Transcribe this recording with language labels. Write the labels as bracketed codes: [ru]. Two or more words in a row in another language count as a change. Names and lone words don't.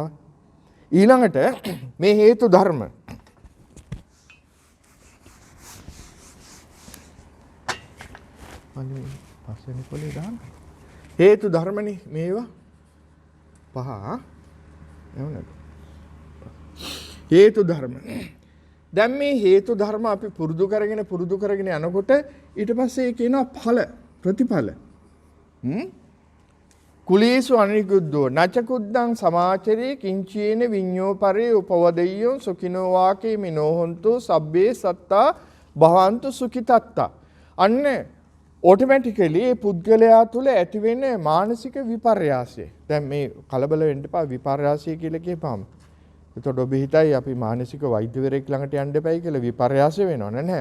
[si] ඊළඟට මේ හේතු ධර්ම පස්වෙනි පොලේ දාන්න. හේතු ධර්මනේ මේවා 5 එවනද හේතු ධර්ම. දැන් මේ හේතු ධර්ම අපි පුරුදු කරගෙන යනකොට ඊට පස්සේ කියනවා ඵල ප්‍රතිඵල. [pi] කුලීසු අනිකුද්දෝ නචකුද්දං සමාචරේ කිංචේන විඤ්ඤෝ පරේ උපවදෙය්‍යෝ සුඛිනෝ වාකේ මිනෝ හොන්තු සබ්බේ සත්තා භවන්තු සුඛිතත්තා. [si] අන්න ඔටෝමැටිකලි මේ පුද්ගලයා තුළ ඇතිවෙන මානසික විපර්යාසය. දැන් මේ කලබල වෙන්න එපා විපර්යාසය කියලා කියපම. එතකොට ඔබ හිතයි අපි මානසික වෛද්‍යවරයෙක් ළඟට යන්න එපයි කියලා විපර්යාසය වෙනව නෑ.